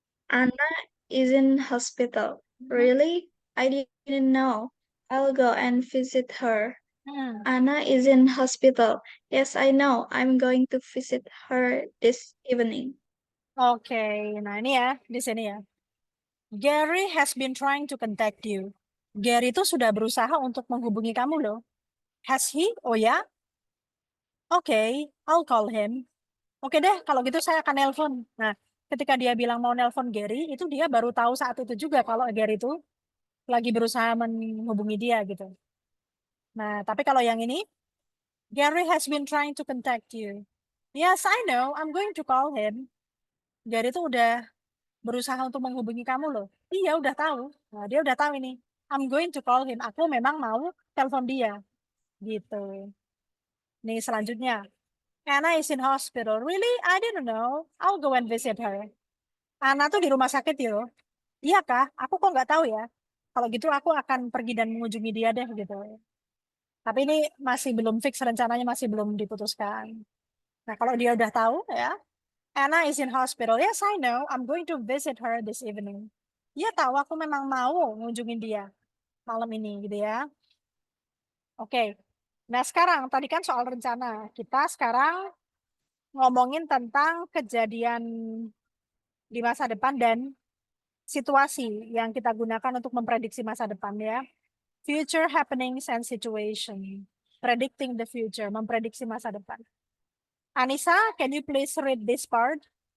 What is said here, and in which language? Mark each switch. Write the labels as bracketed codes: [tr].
[en] Anna is in hospital. Really? I didn't know. I'll go and visit her. Hmm. Anna is in hospital. Yes, I know. I'm going to visit her this evening. [id] Oke, nah ini ya di sini ya. [en] Gary has been trying to contact you. [id] Gary itu sudah berusaha untuk menghubungi kamu loh. [en] Has he? [id] Oh ya? Oke, [en] I'll call him. [id] Oke deh, kalau gitu saya akan nelpon. Nah, ketika dia bilang mau nelpon Gary, itu dia baru tahu saat itu juga kalau Gary itu lagi berusaha menghubungi dia gitu. Nah, tapi kalau yang ini, [en] Gary has been trying to contact you. Yes, I know. I'm going to call him. [id] Gary itu udah berusaha untuk menghubungi kamu loh. Iya, udah tahu. Nah, dia udah tahu ini. [en] I'm going to call him. [id] Aku memang mau telepon dia. Gitu. Nih, selanjutnya. [en] Anna is in hospital. Really? I didn't know. I'll go and visit her. [id] Anna tuh di rumah sakit ya. Iya kah? Aku kok nggak tahu ya. Kalau gitu aku akan pergi dan mengunjungi dia deh gitu. Tapi ini masih belum fix rencananya masih belum diputuskan. Nah, kalau dia udah tahu ya, [en] Anna is in hospital. Yes, I know. I'm going to visit her this evening. [id] Dia tahu aku memang mau ngunjungin dia malam ini gitu ya. Oke. Nah, sekarang tadi kan soal rencana. Kita sekarang ngomongin tentang kejadian di masa depan dan situasi yang kita gunakan untuk memprediksi masa depan ya. [en] Future happenings and situation. Predicting the future, [id] memprediksi masa depan. [en] Anissa, can you please read this part?